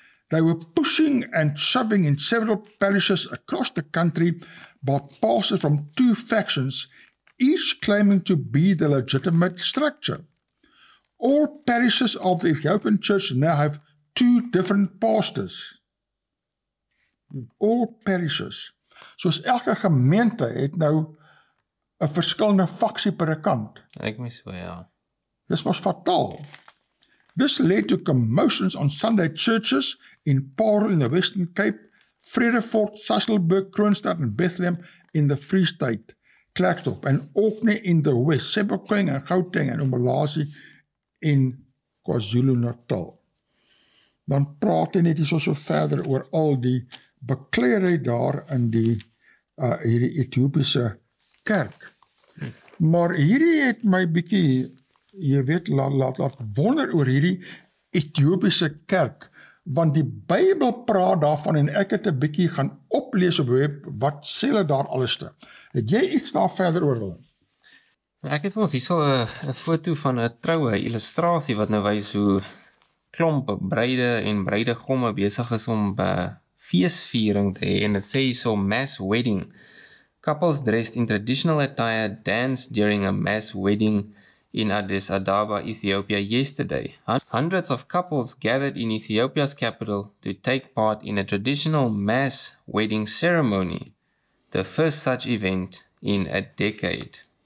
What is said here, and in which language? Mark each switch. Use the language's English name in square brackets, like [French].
[English] They were pushing and shoving in several parishes across the country by pastors from 2 factions, each claiming to be the legitimate structure. All parishes of the Ethiopian Church now have 2 different pastors. All parishes. [Afrikaans] Soos elke gemeente het nou 'n verskillende faksie per kant. Ek mis so, ja. Dis mos fataal. [English] This led to commotions on Sunday churches in Paarl in the Western Cape, Vredefort, Sasolburg, Kroonstad and Bethlehem in the Free State, 𝗏𝗏𝗏, and Orkney in the West, 𝗓𝗏𝗏 and Gauteng and 𝗓𝗏𝗏𝗏 in KwaZulu-Natal. [Afrikaans] Dan praat hy net so verder oor al die bekleierheid daar in hierdie Ethiopiese kerk. Maar hierdie het my bietjie, jy weet, laat wonder oor hierdie Ethiopiese kerk, want die Bybel praat daarvan en ek het 'n bietjie gaan oplees op web, wat sê hulle daar alles te. Het jy iets daar verder oor hulle? Ek het vir ons hierso 'n foto van 'n troue illustrasie wat nou wys hoe klomp bruide en bruidegomme besig is om feesviering te hê, en dit sê hierso [English] mass wedding. Couples dressed in traditional attire danced during a mass wedding in Addis Ababa, Ethiopia yesterday. Hundreds of couples gathered in Ethiopia's capital to take part in a traditional mass wedding ceremony, the first such event in a decade.